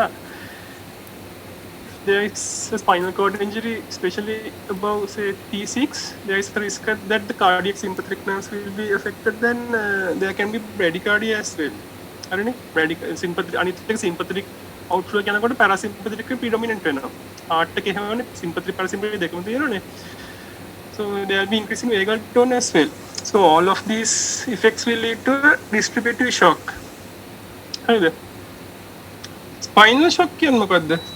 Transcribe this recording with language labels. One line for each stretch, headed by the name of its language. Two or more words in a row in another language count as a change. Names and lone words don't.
English: There is a spinal cord injury, especially above say T6, there is a risk that the cardiac sympathetic nerves will be affected. Then there can be bradycardia as well. I don't know. Sympathetic outflow කියනකොට parasympathetic predominant වෙනවා.
Sinhala: heart එකේ හැමෝනේ
English: sympathetic parasympathetic
Sinhala: දෙකම තියෙනවානේ.
English: So there will be increasing vagal tone as well. So all of these effects will lead to distributive shock.
Sinhala: හරිද?
English: spinal shock
Sinhala: කියන්නේ මොකද්ද?